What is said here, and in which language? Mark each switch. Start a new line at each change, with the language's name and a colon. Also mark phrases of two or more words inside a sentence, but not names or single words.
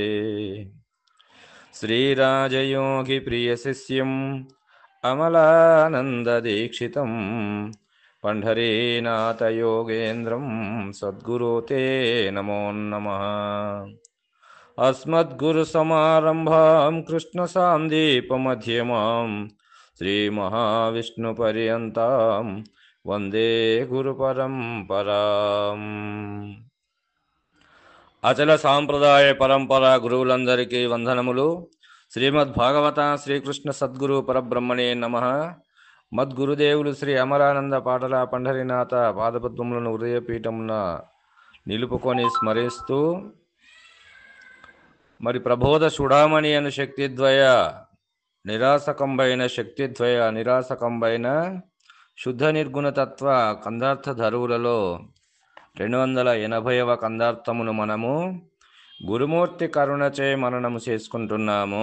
Sanskrit: श्रीराजयोगिप्रियशिष्यम् अमलानन्ददीक्षितं पण्ढरीनाथयोगेन्द्रं सद्गुरो ते नमो नमः। अस्मद्गुरुसमारम्भां कृष्णसान्दीपमध्यमां श्रीमहाविष्णुपर्यन्तां वन्दे गुरुपरम्पराम्।
Telugu: అచల సాంప్రదాయ పరంపర గురువులందరికీ వందనములు.
Sanskrit: శ్రీమద్భాగవత శ్రీకృష్ణ సద్గురు పరబ్రహ్మణే నమః.
Telugu: మద్గురుదేవులు శ్రీ అమరానంద పాటల పండరీనాథ పాదపద్మములను హృదయపీఠమున నిలుపుకొని స్మరిస్తూ మరి ప్రబోధ చూడామణి అను శక్తిద్వయ నిరాసకంబైన శుద్ధ నిర్గుణతత్వ కందార్థ ధరువులలో 280వ కందార్థమును మనము గురుమూర్తి కరుణచే మననము చేసుకుంటున్నాము.